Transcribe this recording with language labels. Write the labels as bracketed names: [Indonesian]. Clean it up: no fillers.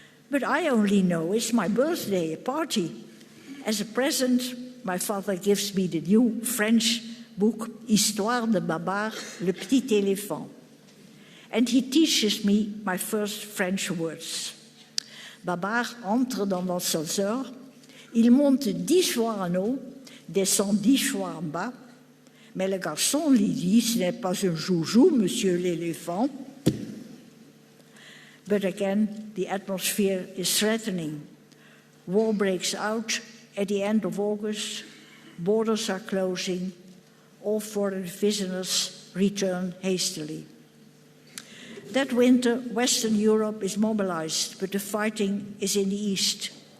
[English] But I only know it's my birthday, a party. As a present, my father gives me the new French book, Histoire de Babar, le petit éléphant. And he teaches me my first French words. [French] Babar entre dans l'ascenseur, il monte 10 fois en haut, descend 10 fois en bas, mais le garçon lui dit, ce n'est pas un joujou, monsieur l'éléphant. [English] But again, the atmosphere is threatening. War breaks out at the end of August. Borders are closing. All foreign visitors return hastily. That winter, Western Europe is mobilized, but the fighting is in the east.